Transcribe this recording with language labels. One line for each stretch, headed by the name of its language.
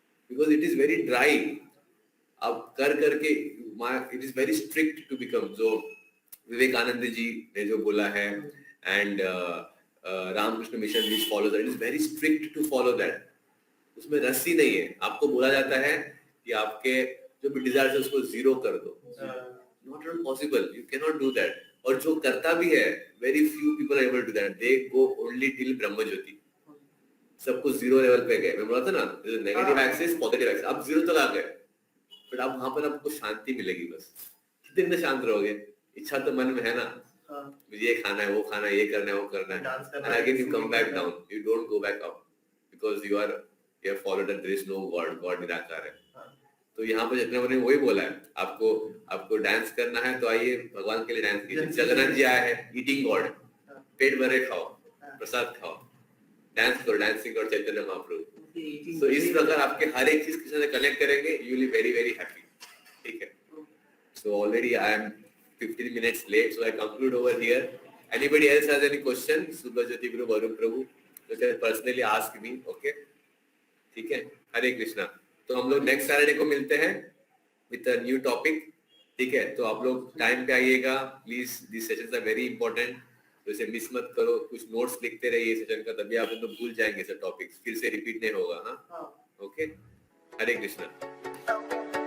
English: Because it is very dry. अब कर करके it is very strict to become,
Hindi: जो विवेकानंद जी ने जो बोला है,
English: And Ramakrishna Mission which follow that, it is very strict to follow that.
Hindi: उसमें रस्सी नहीं है, आपको बोला जाता है कि आपके जो भी डिजायर है उसको जीरो कर दो।
English: Not at all possible. You cannot do that.
Hindi: और जो करता भी है,
English: very few people are able to do that. They go only till ब्रह्म ज्योति।
Hindi: सब कुछ जीरो लेवल पे गए। मैं बोला था ना, नेगेटिव एक्सिस, पॉजिटिव एक्सिस, आप जीरो तक आ गए, बट आप वहां पर आपको शांति मिलेगी। बस कितने दिन शांत रहोगे? इच्छा तो मन में है ना, मुझे ये खाना है, वो खाना है, ये करना है, वो करना है,
English: and again you come back down. You don't go back up because you have followed that there is no God. God
Hindi: निराकार है। तो यहाँ पर चैतन्य ने वही बोला है, आपको डांस करना है तो आइए भगवान के लिए डांस कीजिए। जगन्नाथ जी आया है, ईटिंग गॉड, पेट भरे खाओ, प्रसाद खाओ, डांस करो, डांसिंग और चैतन्य महाप्रभु। तो इस प्रकार आपके हर एक चीज के साथ कनेक्ट करेंगे,
English: You will be very very happy.
Hindi: ठीक है,
English: So already I am 15 minutes late, so I conclude over here. Anybody else has any question? Subhajyoti Guru, Varun Prabhu, you can personally ask me.
Hindi: Okay, ठीक है, हरे कृष्णा। तो हम लोग next Saturday को मिलते हैं
English: With a new topic.
Hindi: ठीक है, तो आप लोग टाइम पे आइएगा please,
English: this sessions are very important,
Hindi: तो इसे मिस मत करो। कुछ नोट्स लिखते रहिए सेशन का, तभी आप तो भूल जाएंगे सर, टॉपिक्स फिर से रिपीट नहीं होगा। हाँ, ओके, हरे कृष्णा।